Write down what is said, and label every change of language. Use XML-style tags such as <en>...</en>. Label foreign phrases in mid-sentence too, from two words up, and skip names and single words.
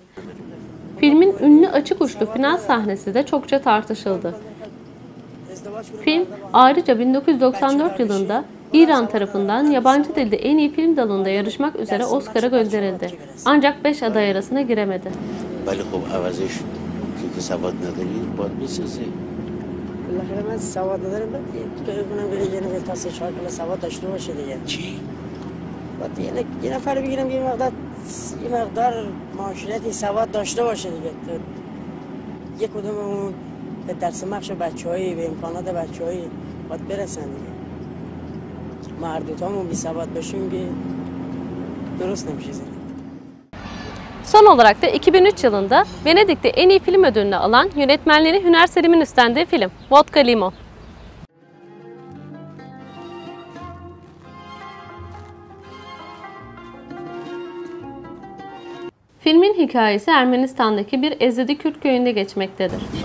<tr>Filmin ünlü açık uçlu final sahnesi de çokça tartışıldı. Film ayrıca 1994 yılında İran tarafından yabancı dilde en iyi film dalında yarışmak üzere Oscar'a gönderildi. Ancak 5 aday arasına giremedi.</tr> <fa>بالاخره من سواد ندارم فکر کنم بره یه نفر تا 3-4 کلاس سواد داشته باشه دیگه چی؟ بعد یه نفر بگیرم یه مقدار معاشرتی سواد داشته باشه دیگه یه کدوممون به درس مخش بچه‌هایی به امکانات بچه‌هایی باید برسن دیگه ما هر دوتامون بی سواد باشیم که درست نمیشه.</fa> <tr>Son olarak da 2003 yılında Venedik'te en iyi film ödülünü alan yönetmenliğini Hüner Selim'in üstlendiği film Vodka Limon. Filmin hikayesi Ermenistan'daki bir Ezidi Kürt köyünde geçmektedir.</tr>